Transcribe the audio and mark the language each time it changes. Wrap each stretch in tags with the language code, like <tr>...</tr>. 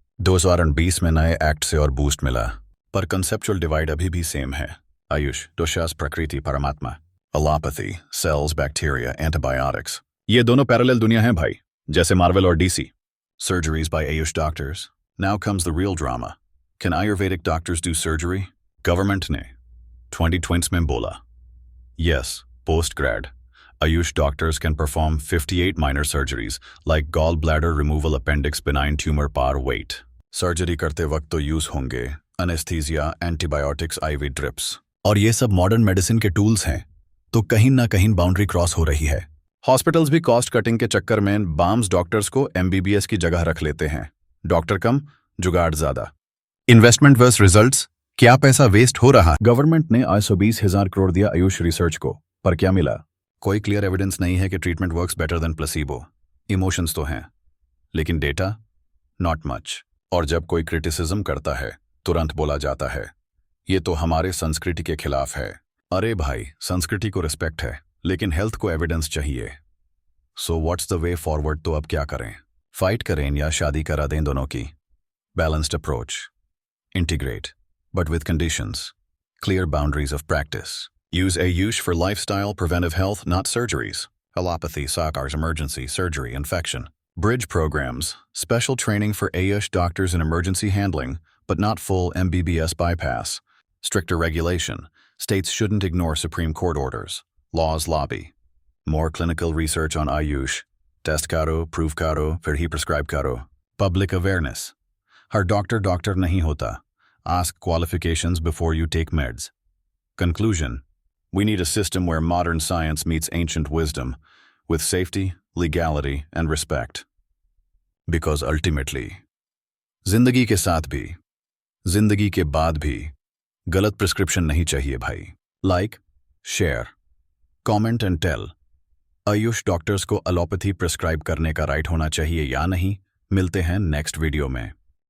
<hi>2020 में नए एक्ट से और बूस्ट मिला, पर कंसेप्चुअल डिवाइड अभी भी सेम है। आयुष दोषस, प्रकृति, परमात्मा। Allopathy sales, bacteria, antibiotics. ये दोनों पैरेलल दुनिया हैं भाई, जैसे मार्वल और DC। Surgeries bye Ayush doctors.</hi> <en>Now comes the real drama, can Ayurvedic doctors do surgery? Government</en> <hi>ने 2020 में बोला</hi> <en>Yes, post grad Ayush doctors can perform 58 minor surgeries like gallbladder removal, appendix, benign tumor, par weight.</en> <hi>Surgery करते वक्त तो use होंगे anaesthesia, antibiotics, IV drips, और ये सब मॉडर्न मेडिसिन के टूल्स हैं, तो कहीं ना कहीं बाउंड्री क्रॉस हो रही है। हॉस्पिटल्स भी कॉस्ट कटिंग के चक्कर में बाम्स डॉक्टर्स को MBBS की जगह रख लेते हैं। डॉक्टर कम, जुगाड़ ज्यादा। इन्वेस्टमेंट वर्स रिजल्ट्स, क्या पैसा वेस्ट हो रहा? गवर्नमेंट ने 120,000 करोड़ दिया आयुष रिसर्च को, पर क्या मिला? कोई क्लियर एविडेंस नहीं है कि</hi> <en>Treatment works better than placebo.</en> <hi>Emotions तो हैं, लेकिन</hi> <en>Data not much.</en> <hi>और जब कोई क्रिटिसिज्म करता है तुरंत बोला जाता है ये तो हमारे संस्कृति के खिलाफ है। अरे भाई, संस्कृति को रिस्पेक्ट है, लेकिन हेल्थ को एविडेंस चाहिए।</hi> <en>So what's the way forward?</en> <hi>तो अब क्या करें? फाइट करें या शादी करा दें दोनों की?</hi> <en>Balanced approach, integrate but with conditions, clear boundaries of practice. Use Ayush for lifestyle, preventive health, not surgeries. Allopathy, SACARS, emergency, surgery, infection. Bridge programs, special training for Ayush doctors in emergency handling, but not full MBBS bypass. Stricter regulation. States shouldn't ignore Supreme Court orders. Laws lobby. More clinical research on Ayush.</en> <hi>Test karo, prove karo, fir hi prescribe karo.</hi> <en>Public awareness.</en> <hi>Har doctor nahi hota.</hi> <en>Ask qualifications before you take meds. Conclusion. We need a system where modern science meets ancient wisdom, with safety, legality, and respect. Because ultimately,</en> <hi>जिंदगी के साथ भी, जिंदगी के बाद भी, गलत prescription नहीं चाहिए भाई।</hi> <en>Like, share, comment and tell.</en> <hi>Ayush doctors को एलोपैथी प्रिस्क्राइब करने का राइट होना चाहिए या नहीं? मिलते हैं नेक्स्ट वीडियो में।</hi>